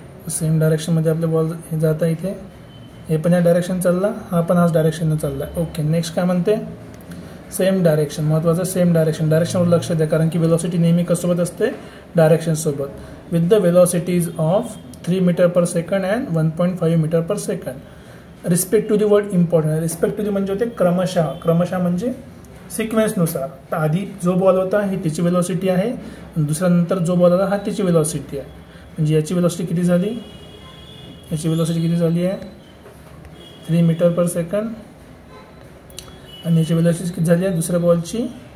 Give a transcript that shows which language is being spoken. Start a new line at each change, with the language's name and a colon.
Marathi: Same डायरेक्शनमध्ये आपले ball हे जात आहे. इथे हे पण या डायरेक्शन चालला, हा पण हाच डायरेक्शनने चालला. ओके. नेक्स्ट काय म्हणते, सेम डायरेक्शन. महत्त्वाचं सेम डायरेक्शन. डायरेक्शनवर लक्ष द्या, कारण की वेलोसिटी नेहमी कसोबत असते, डायरेक्शनसोबत.
English: With the velocities of 3 metre per second and 1.5 metre per second. Respect to the word important. Respect to the
Marathi: म्हणजे होते क्रमशः म्हणजे सिक्वेन्सनुसार. तर आधी जो बॉल होता ही त्याची वेलोसिटी आहे आणि दुसऱ्या नंतर जो बॉल आला हा त्याची वेलोसिटी आहे. म्हणजे याची वेलोसिटी किती झाली, याची वेलोसिटी किती झाली आहे 3 मीटर पर सेकंड आणि याची वेलोसिटी किती झाली आहे दुसऱ्या बॉलची,